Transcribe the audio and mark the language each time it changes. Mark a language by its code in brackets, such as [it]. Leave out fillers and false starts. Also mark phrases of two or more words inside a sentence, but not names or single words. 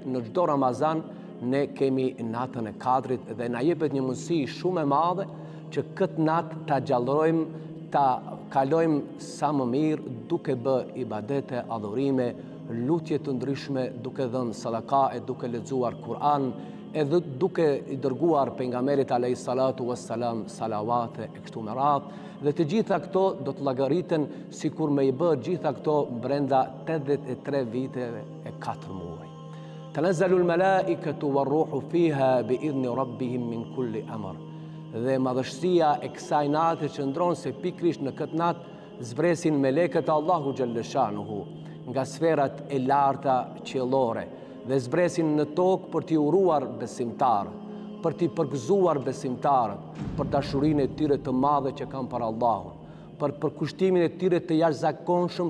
[sq] në çdo Ramazan ne kemi natën e Kadrit dhe na jepet një mundësi shumë e madhe që këtë natë ta gjallërojmë, ta kalojmë sa më mirë duke bë ibadete, adhurime, lutje të ndryshme, duke dhënë sadaka e duke lexuar Kur'an, edhe duke i dërguar pejgamberit [ar] عليه الصلاة والسلام [sq] salavate e kështu me radhë, dhe të gjitha këto do të llogariten sikur me i bë gjitha këto brenda 83 viteve e 4 muaj. [ar] تنزل الملائكة والروح فيها بإذن ربهم من كل أمر. [sq] Dhe madhështia e kësaj nate qëndron se pikrisht në këtë natë zbresin melekët e Allahu xhallashanuhu nga sferat e larta qiellore dhe zbresin në tokë për t'i uruar besimtarët, për t'i përgëzuar besimtarët për dashurinë e tyre të madhe që kanë për Allahun, për përkushtimin e tyre të jashtëzakonshëm